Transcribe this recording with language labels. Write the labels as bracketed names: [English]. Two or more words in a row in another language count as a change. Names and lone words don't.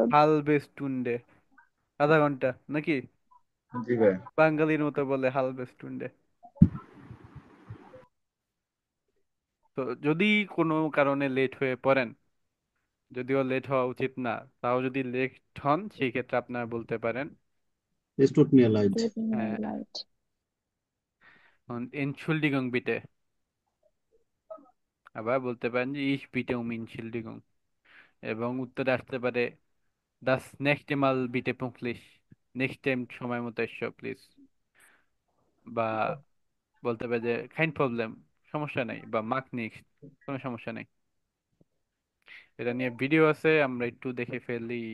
[German] halbe Stunde, [Bangla] আধা ঘন্টা নাকি? জি ভাইয়া। বাঙালির মতো বলে [German] halbe Stunde. [Bangla] তো যদি কোনো কারণে লেট হয়ে পড়েন, যদিও লেট হওয়া উচিত না, তাও যদি লেট হন সেই ক্ষেত্রে আপনারা বলতে পারেন [German] Es tut mir leid. Tut mir leid. und Entschuldigung bitte। [Bangla] আবার বলতে পারেন যে [German] ich bitte um Entschuldigung, [Bangla] এবং উত্তরে আসতে পারে [German] das nächste Mal bitte pünktlich, [English] next time [Bangla] সময় মতো এসো প্লিজ। বা বলতে পারে যে [German] kein Problem, [Bangla] সমস্যা নাই, বা [German] mach nichts, [Bangla] কোনো সমস্যা নেই। এটা নিয়ে ভিডিও আছে, আমরা একটু দেখে ফেলি।